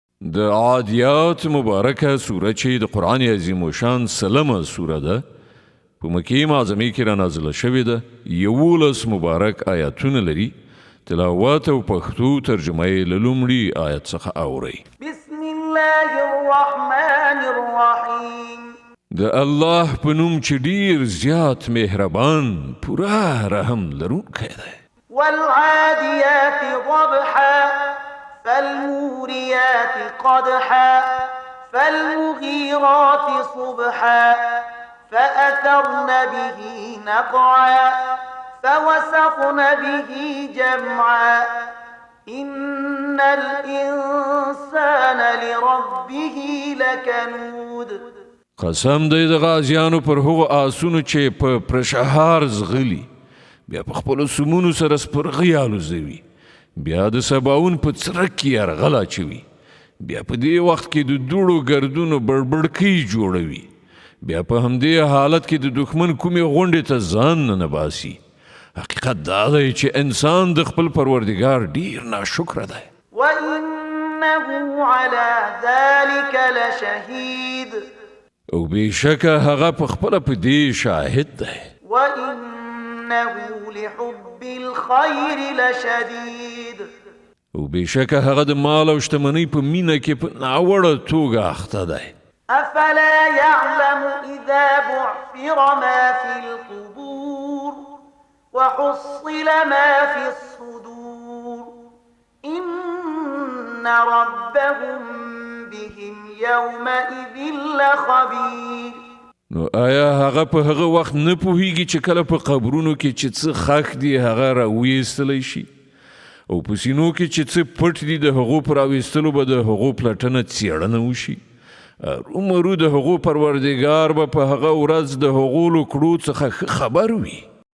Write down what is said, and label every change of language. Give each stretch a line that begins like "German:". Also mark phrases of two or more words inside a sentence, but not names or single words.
Pashto: د عادیات مبارکه سوره چې د قرآن عظیم الشان سلمه سوره ده په مکې معظمې کې را نازله شوې ده 11 مبارک آیاتونه لري تلاوت او پښتو ترجمه یې له لومړي آیت څخه اورئ
Arabic: بسم الله الرحمن الرحیم
Pashto: د الله په نوم چې ډیر زیات مهربان پوره رحم لرونکی دی
Arabic: والعادیات ضبحا فالموريات قدحا فالمغيرات صبحا فأثرن به نقعا فوسطن به جمعا إن الإنسان لربه لكنود
Pashto: قسم دی د غازیانو پر هغو آسونو چې په پرشهار زغلي بیا په خپلو سمونو سره سپرغۍ الوزوي بیا د سباون په څرک کې یرغل اچوي بیا په دې وخت کې د دوړو ګردونو بړبړکۍ جوړوي بیا په همدې حالت کې د دښمن کومې غونډې ته ځان نه باسي حقیقت دا دی چې انسان د خپل پروردګار ډیر ناشکره دی
Arabic: وإنه على ذلك لشهيد
Pashto: او بېشکه هغه په خپله په دې شاهد دی
Arabic: وإنه لحب الخير لشديد
Pashto: او بېشکه هغه د مال او شتمنۍ په مینه کې په ناوړه توګه اخته دی
Arabic: أفلا يعلم إذا بعثر ما في القبور وحصل ما في الصدور إن ربهم بهم يومئذ لخبير
Pashto: نو آیا هغه په هغه وخت نه پوهیږي چې کله په قبرونو کې چې څه خښ دي هغه راویستلی شي او په سینو کې چې څه پټ دي د هغو په راویستلو به د هغو پلټنه څېړنه وشي رومرو د هغو پروردګار به په هغه ورځ د هغو له کړو څخه ښه خبر وي